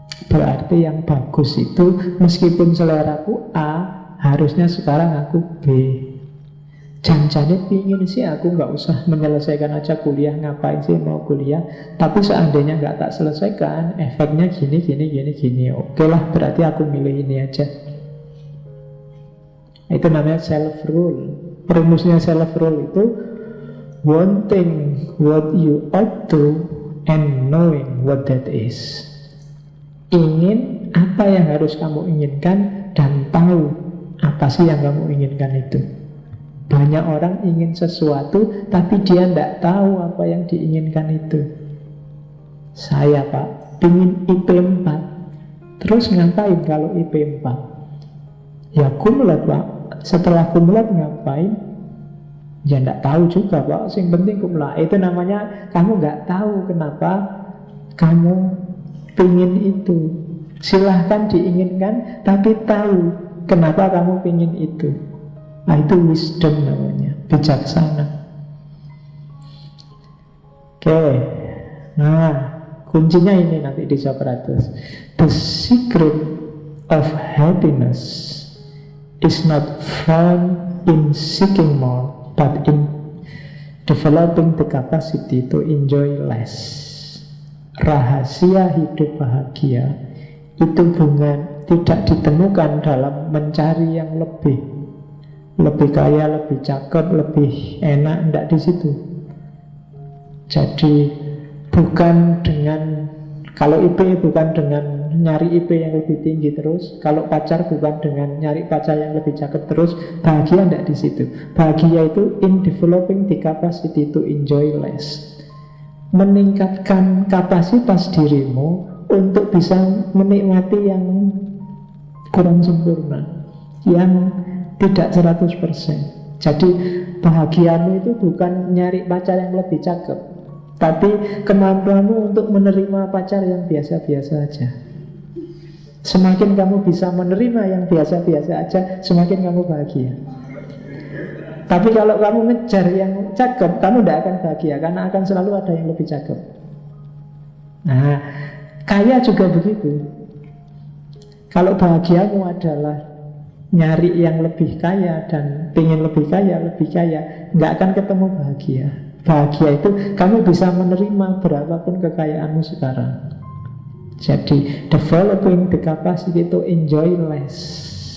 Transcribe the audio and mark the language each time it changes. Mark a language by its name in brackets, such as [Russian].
[Indonesian] Berarti yang bagus itu, meskipun seleraku A, harusnya sekarang aku B. Jangan-jangan pingin sih aku gak usah menyelesaikan aja kuliah. Ngapain sih mau kuliah? Tapi seandainya gak tak selesaikan, efeknya gini. Oke lah, berarti aku milih ini aja. Itu namanya self-rule. Rumusnya self-rule itu [English] wanting what you ought to and knowing what that is. [Indonesian] Ingin apa yang harus kamu inginkan dan tahu apa sih yang kamu inginkan itu. Banyak orang ingin sesuatu tapi dia tidak tahu apa yang diinginkan itu. Saya Pak, ingin IP 4. Terus ngapain kalau IP 4? Ya kumulat Pak. Setelah kumulat ngapain? Ya tidak tahu juga Pak. Yang penting kumulat. Itu namanya kamu nggak tahu kenapa kamu ingin itu. Silahkan diinginkan tapi tahu kenapa kamu ingin itu. Nah, itu wisdom namanya, bijaksana. Oke. Nah, kuncinya ini nanti di Socrates. [English] The secret of happiness is not found in seeking more, but in developing the capacity to enjoy less. [Indonesian] Rahasia hidup bahagia itu tidak ditemukan dalam mencari yang lebih kaya, lebih cakep, lebih enak, tidak di situ. Jadi bukan dengan, kalau IP bukan dengan nyari IP yang lebih tinggi terus, kalau pacar bukan dengan nyari pacar yang lebih cakep terus. Bahagia tidak di situ. Bahagia itu [English] in developing the capacity to enjoy less. [Indonesian] Meningkatkan kapasitas dirimu untuk bisa menikmati yang kurang sempurna, yang tidak 100%. Jadi bahagiamu itu bukan nyari pacar yang lebih cakep, tapi kemampuanmu untuk menerima pacar yang biasa-biasa aja. Semakin kamu bisa menerima yang biasa-biasa aja, semakin kamu bahagia. Tapi kalau kamu ngejar yang cakep, kamu tidak akan bahagia, karena akan selalu ada yang lebih cakep. Nah, kaya juga begitu. Kalau bahagiamu adalah nyari yang lebih kaya dan pengen lebih kaya, nggak akan ketemu bahagia. Bahagia itu kamu bisa menerima berapapun kekayaanmu sekarang. Jadi [English] developing the capacity to enjoy less.